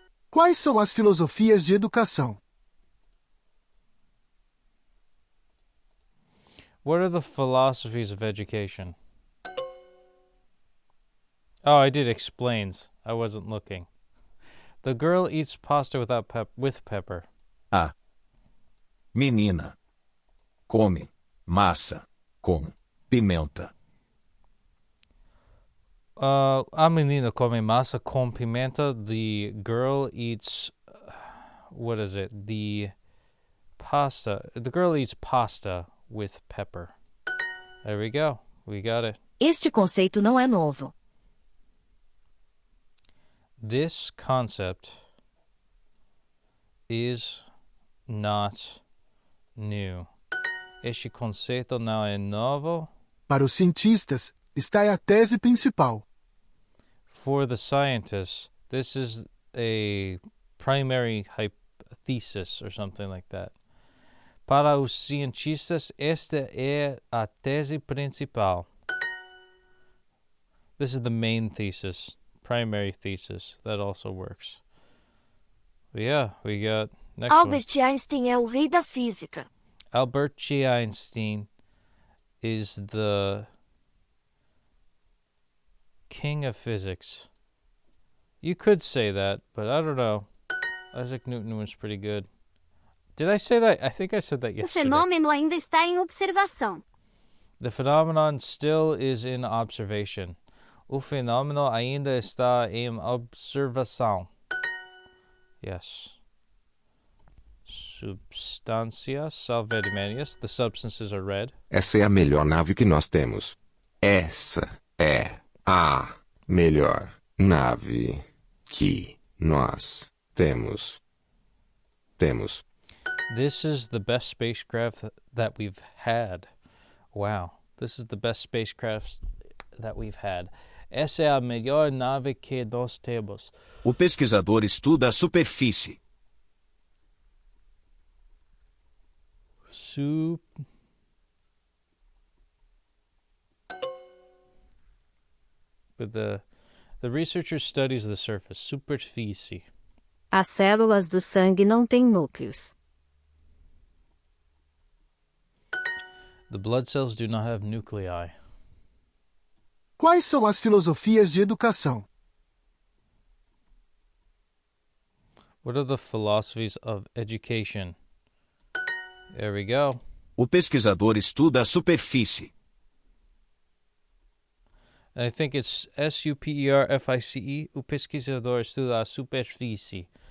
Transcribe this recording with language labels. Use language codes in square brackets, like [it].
[pt] Quais são as filosofias de educação? [en] What are the philosophies of education? Oh, I did explains. I wasn't looking. The girl eats pasta with pepper. [pt] A menina come massa com pimenta. A menina come massa com pimenta. [en] The girl eats, what is it? The girl eats pasta with pepper. There we go. We got it. [pt] Este conceito não é novo. [en] This concept is not new. [pt] Este conceito não é novo. Para os cientistas, está é a tese principal. [en] For the scientists, this is a primary thesis or something like that. Para os cientistas, esta é a tese principal. This is the main thesis. Primary thesis. That also works. But yeah, we got next [pt] Albert Einstein é o rei da física. [en] Albert Einstein is the king of physics. You could say that, but I don't know. Isaac Newton was pretty good. Did I say that? I think I said that [pt] O [en] yesterday. [pt] fenômeno ainda está em observação. [en] The phenomenon still is in observation. [pt] O fenômeno ainda está em observação. Yes. Substâncias são vermelhas. [en] The substances are red. [pt] Essa é a melhor nave que nós temos. Essa é a melhor nave que nós temos. [en] This is the best spacecraft that we've had. Wow. This is the best spacecraft that we've had. [pt] Essa é a melhor nave que nós temos. O pesquisador estuda a superfície. [en] But the researcher studies the surface. Superfície. [pt] As células do sangue não têm núcleos. [en] The blood cells do not have nuclei. [pt] Quais são as filosofias de educação? [en] What are the philosophies of education? There we go. [pt] O pesquisador estuda a superfície. [en] I think it's SUPERFICE. [pt] O pesquisador estuda a superfície.